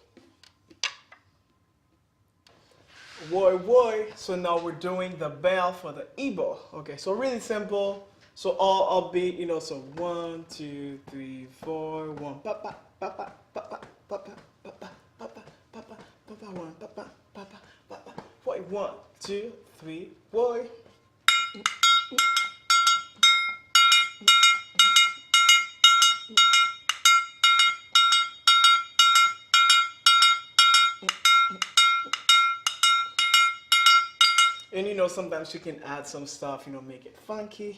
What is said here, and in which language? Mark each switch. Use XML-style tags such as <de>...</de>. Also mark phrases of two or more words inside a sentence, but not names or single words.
<en>Woy. So now we're doing the bell for the Igbo. Okay, so really simple. So all upbeat, so 1, 2, 3, 4, 1. Papa, papa, papa, papa, papa, papa, papa, papa, 1, papa, papa, papa. 1, 2, 3, boy. And sometimes you can add some stuff, make it funky.</en>